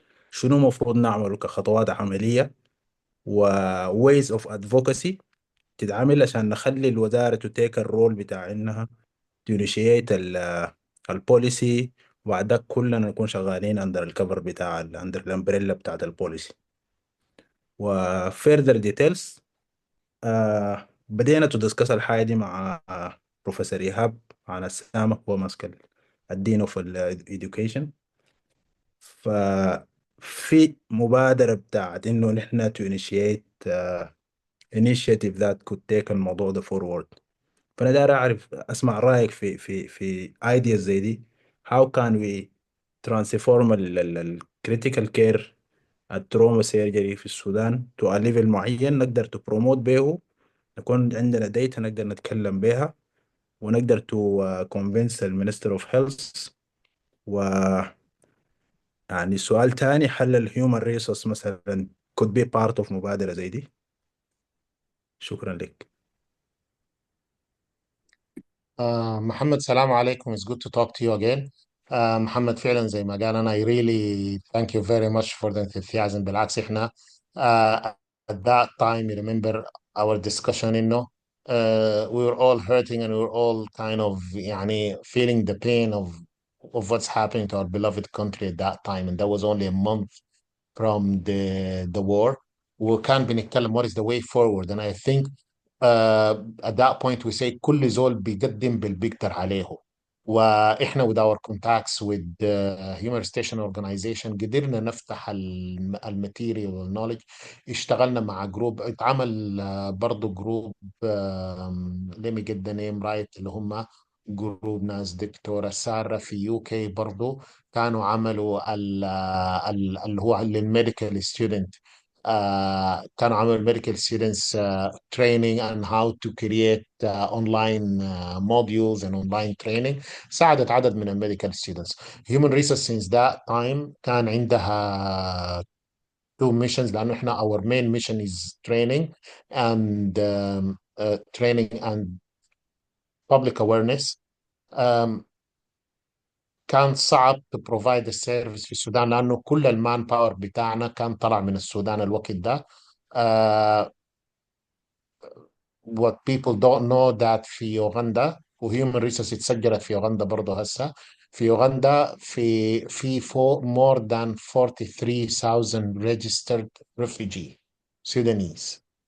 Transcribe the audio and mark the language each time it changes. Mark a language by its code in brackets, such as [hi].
[ar] شنو المفروض نعمله كخطوات عمليه و [en] ways of advocacy [ar] تتعامل عشان نخلي الوزارة تتيك الرول بتاع إنها تنشيت البوليسي، وبعد ذاك كلنا نكون شغالين أندر الكفر بتاع [en] under الأمبريلا [ar] بتاعت البوليسي. و [en] further details [ar] بدينا [en] تدسكس [ar] الحاجة دي مع بروفيسور إيهاب عن السامة، هو ماسك الدين اوف education. ففي مبادرة بتاعت إنه نحن [en] to initiate initiative that could take [ar] الموضوع ده [en] forward. [ar] فأنا داير أعرف أسمع رأيك في ideas زي دي. [en] how can we transform [ar] ال [en] critical care [ar] التروما سيرجري في السودان [en] to a level [ar] معين نقدر [en] to promote [ar] به، نكون عندنا data نقدر نتكلم بها، ونقدر [en] to convince [ar] ال [en] Minister of Health. [ar] و يعني سؤال تاني، هل ال [en] human resource [ar] مثلا [en] could be part of [ar] مبادرة زي دي؟ شكرا لك. محمد سلام عليكم. [en] It's good to talk to you again. [ar] محمد فعلا زي ما قال أنا [en] I really thank you very much for the enthusiasm. [ar] بالعكس إحنا [en] at that time you remember our discussion إنه we were all hurting and we were all kind of [ar] يعني [en] feeling the pain of what's happening to our beloved country at that time, and that was only a month from the war. [ar] وكان بنتكلم [en] what is the way forward, and I think at that point we say [ar] كل زول بيقدم بالبيقدر عليه. واحنا [en] with our contacts with human station organization [ar] قدرنا نفتح الماتيريال والنولج. اشتغلنا مع جروب، اتعمل برضه جروب [en] let me get the name right، [ar] اللي هم جروب ناس دكتورة سارة في يو كي برضه، كانوا عملوا اللي هو للميديكال ستودنت. [en] كانوا عملوا medical students training on how to create online modules and online training. [ar] ساعدت عدد من الميديكال ستودنتس. [en] Human Resource since that time [ar] كان عندها [en] two missions، [ar] لأنه احنا [en] our main mission is training and training and public awareness. [ar] Um, كان صعب [en] to provide [ar] السيرفيس في السودان، لأنه كل المان باور بتاعنا كان طلع من السودان الوقت ده. [en] Uh, what people don't know that [ar] في يوغندا، وهيومن ريسورس اتسجلت في يوغندا [en] برضه هسه، في يوغندا [ar] في فوق [en] more than 43,000 registered refugee Sudanese.